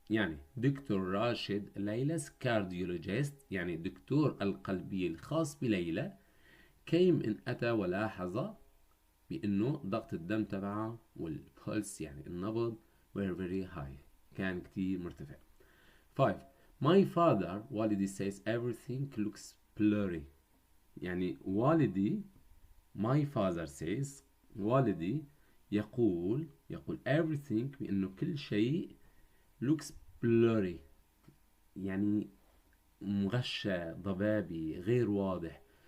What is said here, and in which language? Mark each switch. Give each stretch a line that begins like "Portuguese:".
Arabic: يعني دكتور راشد ليلى's cardiologist يعني دكتور القلبية الخاص بليلى أتى ولاحظ بأنه ضغط الدم تبعها والبولس يعني النبض were very high كان كتير مرتفع. 5.
English: My father والدي says everything looks blurry.
Arabic: يعني والدي my father says والدي يقول everything بأنه كل شيء looks blurry يعني مغشى ضبابي غير واضح.